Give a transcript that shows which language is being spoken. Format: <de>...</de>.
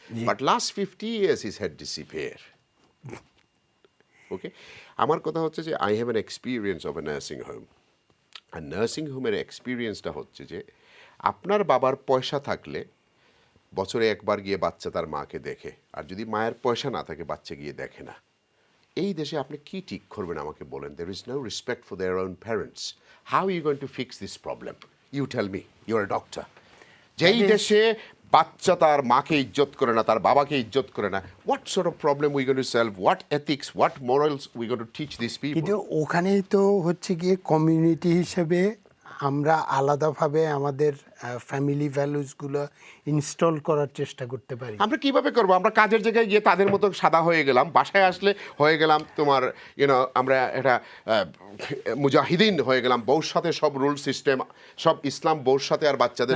<en>But last 50 years is had disappear. Okay?</en> <bn>আমার কথা হচ্ছে যে</bn> <en>I have an experience of a nursing home.</en> <bn>আর nursing হোমের এক্সপিরিয়েন্সটা হচ্ছে যে আপনার বাবার পয়সা থাকলে বছরে একবার গিয়ে বাচ্চা তার মাকে দেখে, আর যদি মায়ের পয়সা না থাকে বাচ্চা গিয়ে দেখে না। এই দেশে আপনি কি ঠিক করবেন আমাকে বলেন?</bn> <en>There is no respect for their own parents. How are you going to fix this problem? You tell me. You're a doctor.</en> <bn>যেই দেশে বাচ্চা তার মাকে ইজ্জত করে না, তার বাবাকে ইজ্জত করে না,</bn> <en>what sort of problem we going to solve? What ethics, what morals we going to teach these people?</en> <bn>কিন্তু ওখানেই তো হচ্ছে গিয়ে কমিউনিটি হিসেবে আমরা আলাদাভাবে আমাদের ফ্যামিলি ভ্যালুসগুলো ইনস্টল করার চেষ্টা করতে পারি। আমরা কিভাবে করবো? আমরা কাজের জায়গায় গিয়ে তাদের মতো সাদা হয়ে গেলাম, বাসায় আসলে হয়ে গেলাম তোমার আমরা এটা মুজাহিদিন হয়ে গেলাম, বউর সাথে সব রুল সিস্টেম, সব ইসলাম বউর সাথে আর বাচ্চাদের</bn>